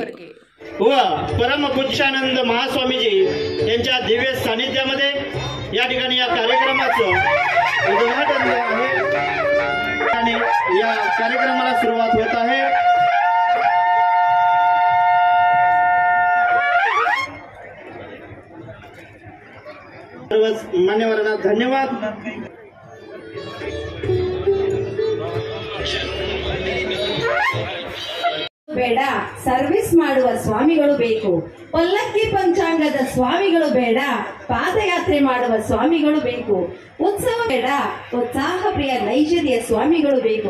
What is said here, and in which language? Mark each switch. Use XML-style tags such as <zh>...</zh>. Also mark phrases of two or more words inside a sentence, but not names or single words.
<mr>व परमपूज्यानंद महास्वामीजी यांच्या दिव्य सानिध्यामध्ये या ठिकाणी या कार्यक्रमाचं उद्घाटन आहे आणि या कार्यक्रमाला सुरुवात होत आहे. सर्व मान्यवरांना धन्यवाद.</mr> <kn>ಬೇಡ, ಸರ್ವಿಸ್ ಮಾಡುವ ಸ್ವಾಮಿಗಳು ಬೇಕು. ಪಲ್ಲಕ್ಕಿ ಪಂಚಾಂಗದ ಸ್ವಾಮಿಗಳು ಬೇಡ, ಪಾದಯಾತ್ರೆ ಮಾಡುವ ಸ್ವಾಮಿಗಳು ಬೇಕು. ಉತ್ಸವ ಬೇಡ, ಉತ್ಸಾಹ ಪ್ರಿಯ ನೈಜರ್ಯ ಸ್ವಾಮಿಗಳು ಬೇಕು.</kn>